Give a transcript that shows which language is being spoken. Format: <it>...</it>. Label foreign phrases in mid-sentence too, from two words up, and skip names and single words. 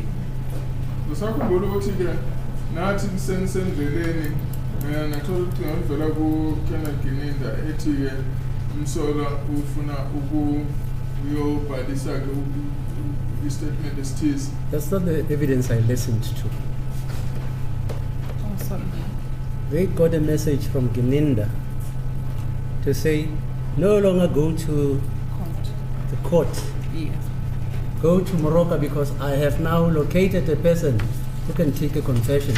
<zu>Ngisakhumbula ukuthi-ke nathi sendleleni nathola ukuthi ngavela ku-Colonel Gininda ethi-ke Mshololo ufuna ukuyobhalisa-ke i-statement esithize.</zu> <en>That's not the evidence I listened to. Oh, sorry. They got a message from Gininda to say, no longer go to Court. the court. Yes. Go to Morocco because I have now located a person who can take a confession.</en>